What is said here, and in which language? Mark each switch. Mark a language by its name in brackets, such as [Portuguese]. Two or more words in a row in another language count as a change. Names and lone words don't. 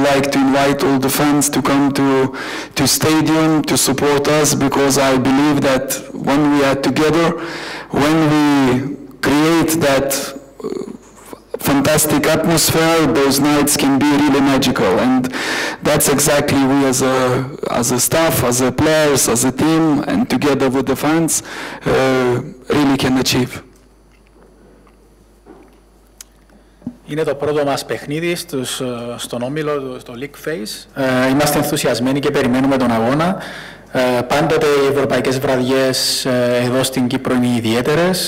[English] like to invite all the fans to come to stadium to support us, because I believe that when we are together, when we create that fantastic atmosphere, those nights can be really magical, and that's exactly we as a staff, as a players, as a team, and together with the fans, really can achieve. [Greek] Είναι το πρώτο μας παιχνίδι στον όμιλο, στο [English] League Phase. [Greek] Είμαστε ενθουσιασμένοι και περιμένουμε τον αγώνα. Πάντοτε οι ευρωπαϊκές βραδιές εδώ στην Κύπρο είναι ιδιαίτερες.